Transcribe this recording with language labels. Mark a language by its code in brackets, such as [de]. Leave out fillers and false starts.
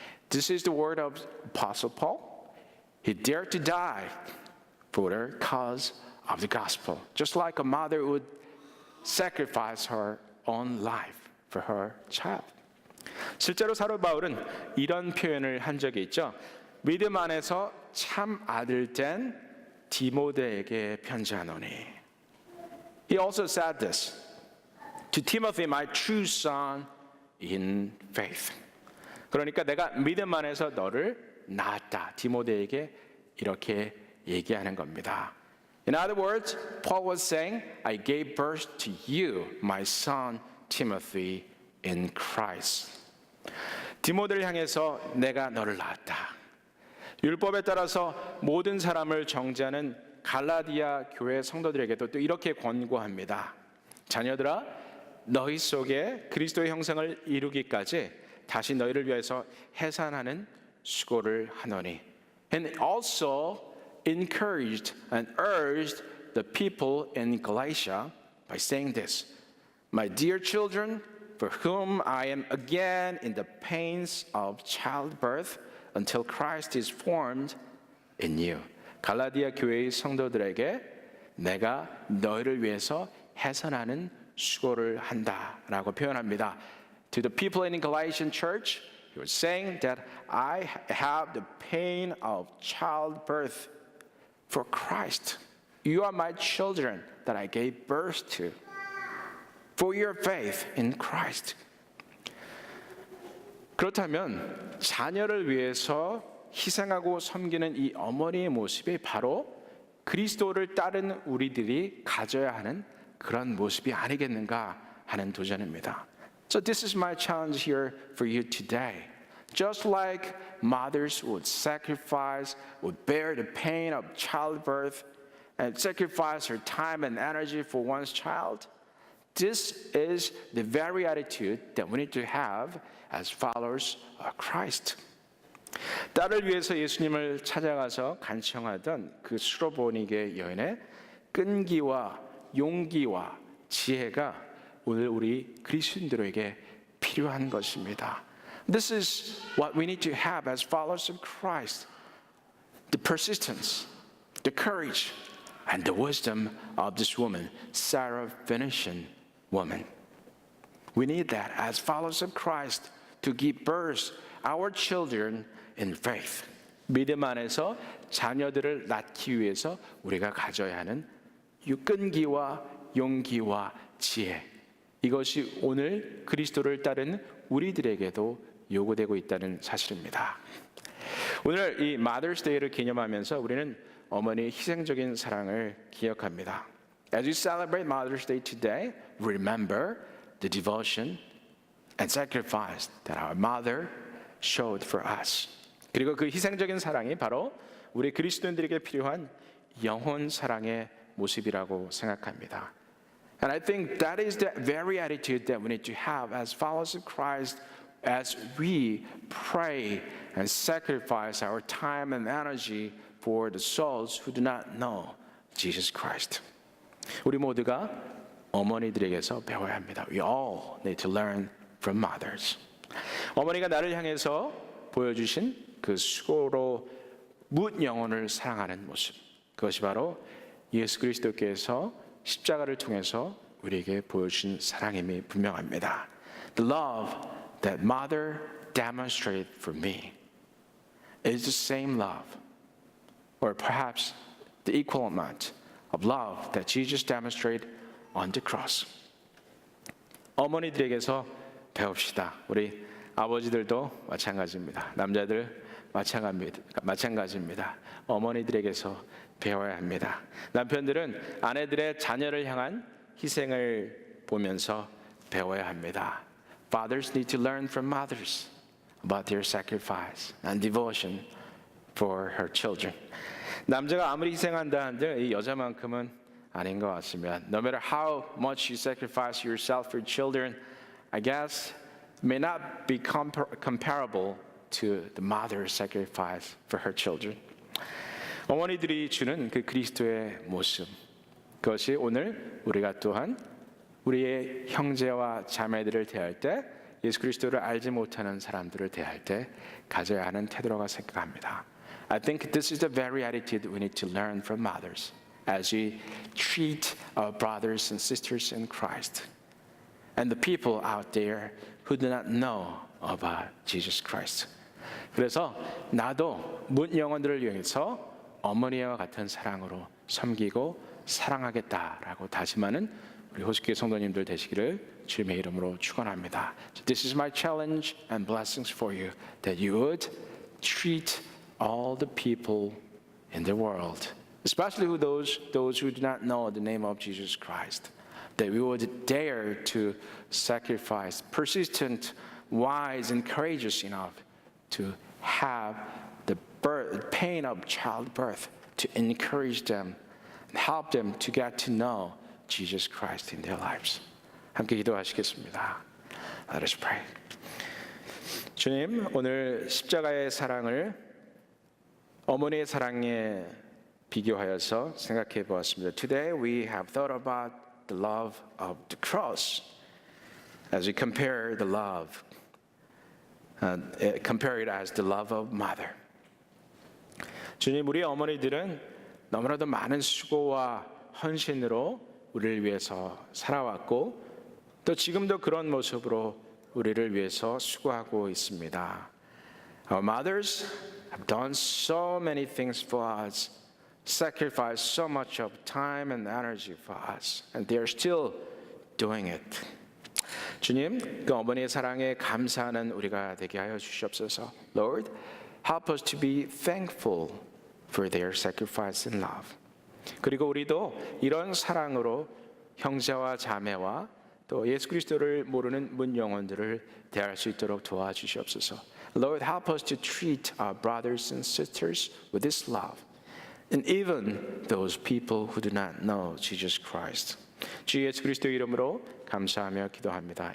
[en] This is the word of Apostle Paul. He dared to die for the cause of the gospel, just like a mother would sacrifice her own life for her child. [ko] 실제로 사도 바울은 이런 표현을 한 적이 있죠. 믿음 안에서 참 아들 된 디모데에게 편지하노니. [en] He also said this to Timothy, my true son in faith. [ko] 그러니까 내가 믿음 안에서 너를 낳았다. 디모데에게 이렇게 얘기하는 겁니다. [en] In other words, Paul was saying, I gave birth to you, my son Timothy, in Christ. [ko] 디모데를 향해서 내가 너를 낳았다. 율법에 따라서 모든 사람을 정죄하는 갈라디아 교회 성도들에게도 또 이렇게 권고합니다. 자녀들아, 너희 속에 그리스도의 형상을 이루기까지 다시 너희를 위해서 해산하는 수고를 하노니. [en] And also encouraged and urged the people in Galatia by saying this, my dear children, for whom I am again in the pains of childbirth until Christ is formed in you. [ko] 갈라디아 교회의 성도들에게 내가 너희를 위해서 해산하는 수고를 한다라고 표현합니다. [en] To the people in Galatian church, he was saying that I have the pain of childbirth for Christ. You are my children that I gave birth to for your faith in Christ. [ko] 그렇다면 자녀를 위해서 희생하고 섬기는 이 어머니의 모습이 바로 그리스도를 따른 우리들이 가져야 하는 그런 모습이 아니겠는가 하는 도전입니다. [en] So this is my challenge here for you today. Just like mothers would sacrifice, would bear the pain of childbirth and sacrifice her time and energy for one's child, this is the very attitude that we need to have as followers of Christ. [ko] 딸을 위해서 예수님을 찾아가서 간청하던 그 수로보니게 여인의 끈기와 용기와 지혜가 오늘 우리 그리스도인들에게 필요한 것입니다. [en] This is what we need to have as followers of Christ. The persistence, the courage, and the wisdom of this woman, Sarah Phoenician woman. We need that as followers of Christ to give birth our children in faith. [ko] 믿음 안에서 자녀들을 낳기 위해서 우리가 가져야 하는 끈기와 용기와 지혜. 이것이 오늘 그리스도를 따른 우리들에게도 요구되고 있다는 사실입니다. 오늘 이 Mother's Day를 기념하면서 우리는 어머니의 희생적인 사랑을 기억합니다. [en] As we celebrate Mother's Day today, remember the devotion and sacrifice that our mother showed for us. [ko] 그리고 그 희생적인 사랑이 바로 우리 그리스도인들에게 필요한 영혼 사랑의 모습이라고 생각합니다. [en] And I think that is the very attitude that we need to have as followers of Christ as we pray and sacrifice our time and energy for the souls who do not know Jesus Christ. [ko] 우리 모두가 어머니들에게서 배워야 합니다. [en] We all need to learn from mothers. [ko] 어머니가 나를 향해서 보여주신 그 수고로 묻 영혼을 사랑하는 모습, 그것이 바로 예수 그리스도께서 십자가를 통해서 우리에게 보여주신 사랑임이 분명합니다. [en] The love that mother demonstrated for me is the same love, or perhaps the equal amount of love that Jesus demonstrated on the cross. [ko] 어머니들에게서 배웁시다. 우리 아버지들도 마찬가지입니다. 남자들 마찬가지입니다. 어머니들에게서 배워야 합니다. 남편들은 아내들의 자녀를 향한 희생을 보면서 배워야 합니다. [en] Fathers need to learn from mothers about their sacrifice and devotion for her children. [ko] 남자가 아무리 희생한다 한들 이 여자만큼은 아닌 것 같습니다. [en] No matter how much you sacrifice yourself for children, I guess may not be comparable to the mother's sacrifice for her children. [ko] 어머니들이 주는 그 그리스도의 모습, 그것이 오늘 우리가 또한 우리의 형제와 자매들을 대할 때, 예수 그리스도를 알지 못하는 사람들을 대할 때 가져야 하는 태도라고 생각합니다. [en] I think this is the very attitude we need to learn from mothers as we treat our brothers and sisters in Christ and the people out there who do not know about Jesus Christ. [ko] 그래서 나도 문 영혼들을 위해서 어머니와 같은 사랑으로 섬기고 사랑하겠다라고 다짐하는 우리 호수교회 성도님들 되시기를 주님의 이름으로 축원합니다. [en] So this is my challenge and blessings for you, that you would treat all the people in the world, especially those who do not know the name of Jesus Christ, that we would dare to sacrifice, persistent, wise, and courageous enough to have the pain of childbirth, to encourage them and help them to get to know Jesus Christ in their lives. [ko] 함께 기도하시겠습니다. [en] Let us pray. [ko] 주님, 오늘 십자가의 사랑을 어머니의 사랑에 비교하여서 생각해 보았습니다. [en] Today we have thought about the love of the cross as we compare the love, compare it as the love of mother. [ko] 주님, 우리 어머니들은 너무나도 많은 수고와 헌신으로 우리를 위해서 살아왔고 또 지금도 그런 모습으로 우리를 위해서 수고하고 있습니다. [en] Our mothers have done so many things for us, sacrificed so much of time and energy for us, and they are still doing it. [ko] 주님, 그 어머니의 사랑에 감사하는 우리가 되게 하여 주시옵소서. [en] Lord, help us to be thankful for their sacrifice and love. [ko] 그리고 우리도 이런 사랑으로 형제와 자매와 또 예수 그리스도를 모르는 문 영혼들을 대할 수 있도록 도와주시옵소서. [en] Lord, help us to treat our brothers and sisters with this love, and even those people who do not know Jesus Christ. [ko] 주 예수 그리스도 이름으로 감사하며 기도합니다.